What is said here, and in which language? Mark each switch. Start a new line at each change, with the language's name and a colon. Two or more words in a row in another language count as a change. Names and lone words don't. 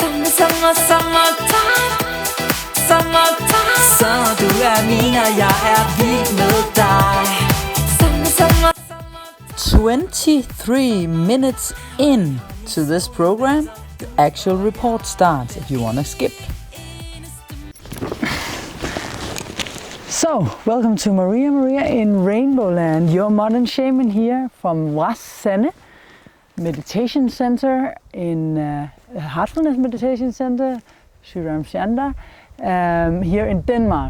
Danish: Summertime, så du min, og jeg vild med dig.
English: 23 minutes in to this program, the actual report starts if you want to skip. So, welcome to Maria in RainbowLand, your modern shaman here from Sande Meditation Center in Heartfulness Meditation Center, Chiron here in Denmark.